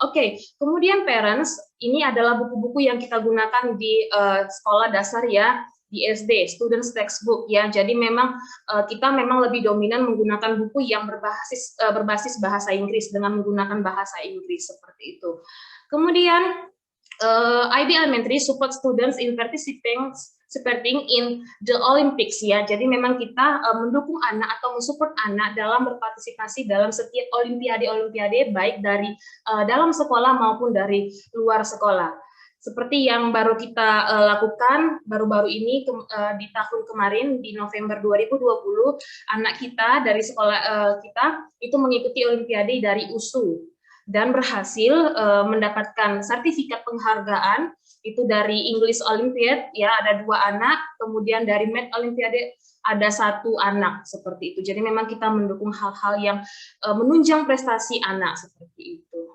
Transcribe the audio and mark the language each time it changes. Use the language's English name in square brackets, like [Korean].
[Indonesian] Oke, kemudian parents, ini adalah buku-buku yang kita gunakan di sekolah dasar ya, di SD, students textbook ya. Jadi memang kita memang lebih dominan menggunakan buku yang berbasis bahasa Inggris dengan menggunakan bahasa Inggris seperti itu. [English] Kemudian IB Elementary support students in participating in the Olympics ya. [Indonesian] Jadi memang kita mendukung anak atau mensupport anak dalam berpartisipasi dalam setiap olimpiade baik dari dalam sekolah maupun dari luar sekolah. Seperti yang baru kita lakukan baru-baru ini di tahun kemarin di November 2020, anak kita dari sekolah kita itu mengikuti olimpiade dari USU dan berhasil mendapatkan sertifikat penghargaan itu dari English Olympiad ya, ada 2 anak, kemudian dari Math Olympiade ada 1 anak seperti itu. Jadi memang kita mendukung hal-hal yang menunjang prestasi anak seperti itu.